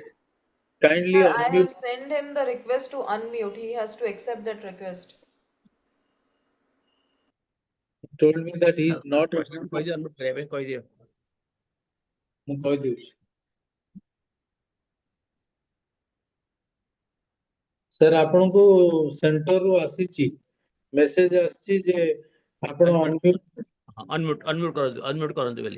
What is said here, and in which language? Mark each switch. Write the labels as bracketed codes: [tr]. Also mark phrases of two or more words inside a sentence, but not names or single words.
[en] Kindly Sir, I unmute. have sent him the request to unmute. He has to accept that request. He told me that he is not. [or] ମୁଁ କହିଦେଉଛି। ସାର୍ ଆପଣଙ୍କୁ ସେଣ୍ଟରରୁ ଆସିଛି ମେସେଜ ଆସିଛି ଯେ ଆପଣ ଅନମ୍ୟୁଟ କରନ୍ତୁ ବୋଲି